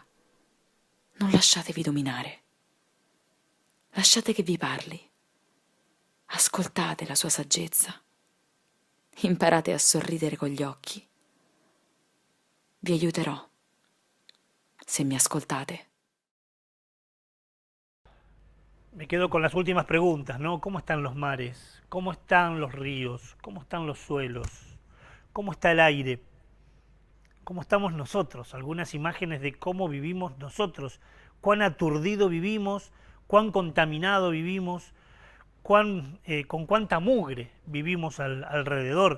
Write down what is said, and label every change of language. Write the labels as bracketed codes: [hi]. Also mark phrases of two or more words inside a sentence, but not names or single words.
[it] Non lasciatevi dominare. Lasciate che vi parli. Ascoltate la sua saggezza. Imparate a sorridere con gli occhi. Vi aiuterò, se mi ascoltate. [es] Me quedo con las últimas preguntas, ¿no? ¿Cómo están los mares? ¿Cómo están los ríos? ¿Cómo están los suelos? ¿Cómo está el aire? ¿Cómo estamos nosotros? Algunas imágenes de cómo vivimos nosotros, cuán aturdido vivimos, cuán contaminado vivimos, con cuánta mugre vivimos alrededor.